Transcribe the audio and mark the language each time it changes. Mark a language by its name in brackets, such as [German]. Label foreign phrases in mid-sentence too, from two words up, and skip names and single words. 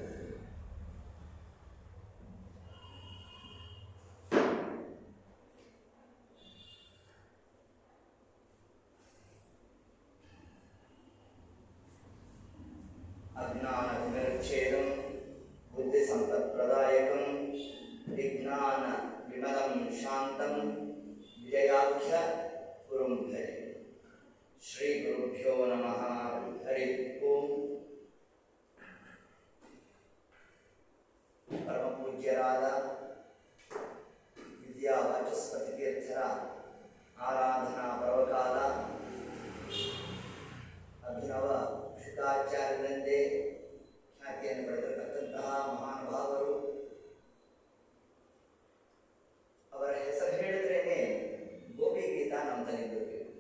[Sanskrit] अज्ञानविच्छेदं बुद्धिसम्पत्प्रदायकं विज्ञानविमलं शान्तं विजयाख्य गुरुं भजे। श्रीगुरुभ्यो नमः। हरि ओं। [Kannada] परमपूज्यराದ ವಿದ್ಯಾವಾಚಸ್ಪತಿ ತೀರ್ಥರ ಆರಾಧನಾ ಪರ್ವಕಾಲ ಅಭಿನವ ಶುಕಾಚಾರ್ಯರಂದೇ ಖ್ಯಾತಿಯನ್ನು ಪಡೆದಿರತಕ್ಕಂತಹ ಮಹಾನುಭಾವರು. ಅವರ ಹೆಸರು ಹೇಳಿದ್ರೇನೆ ಗೋಪಿ ಗೀತಾ ನಮ್ಮ ತಲೆಗೆ ಬರಬೇಕು.